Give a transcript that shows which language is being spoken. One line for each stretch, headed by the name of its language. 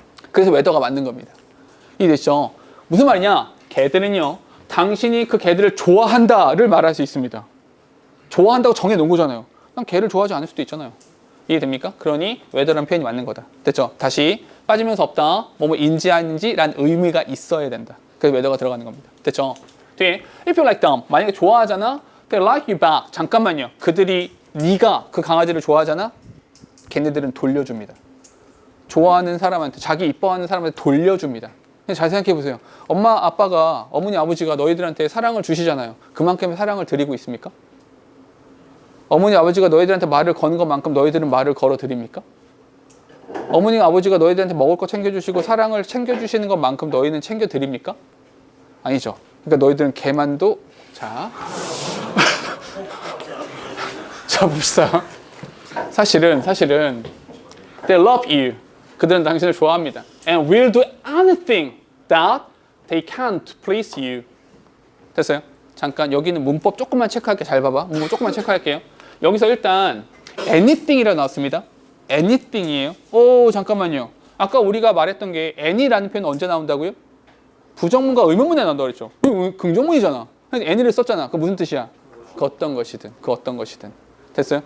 Korean: 그래서 whether가 맞는 겁니다. 이해됐죠? 무슨 말이냐? 개들은요. 당신이 그 개들을 좋아한다를 말할 수 있습니다. 좋아한다고 정해놓은 거잖아요. 난 개를 좋아하지 않을 수도 있잖아요. 이해됩니까? 그러니 whether라는 표현이 맞는 거다. 됐죠? 다시 빠지면서 없다. 뭐뭐 인지하는지라는 의미가 있어야 된다. 그래서 whether가 들어가는 겁니다. 됐죠? 뒤에
English: if you like them
Korean: 만약에 좋아하잖아.
English: they like you back.
Korean: 잠깐만요. 그들이 네가 그 강아지를 좋아하잖아. 걔네들은 돌려줍니다. 좋아하는 사람한테 자기 이뻐하는 사람한테 돌려줍니다. 그냥 잘 생각해 보세요. 엄마 아빠가 어머니 아버지가 너희들한테 사랑을 주시잖아요. 그만큼의 사랑을 드리고 있습니까? 어머니 아버지가 너희들한테 말을 거는 것만큼 너희들은 말을 걸어 드립니까? 어머니 아버지가 너희들한테 먹을 거 챙겨주시고 사랑을 챙겨주시는 것만큼 너희는 챙겨 드립니까? 아니죠. 그러니까 너희들은 개만도 자 봅시다. 사실은
English: they love you.
Korean: 그들은 당신을 좋아합니다.
English: And will do anything that they can't please you.
Korean: 됐어요? 잠깐 여기는 문법 조금만 체크할게. 잘 봐봐. 문법 조금만 체크할게요. 여기서 일단 anything이라고 나왔습니다. anything이에요. 잠깐만요. 아까 우리가 말했던 게 any라는 표현 언제 나온다고요? 부정문과 의문문에 나온다고 그랬죠. 긍정문이잖아. any를 썼잖아. 그 무슨 뜻이야? 그 어떤 것이든. 됐어요?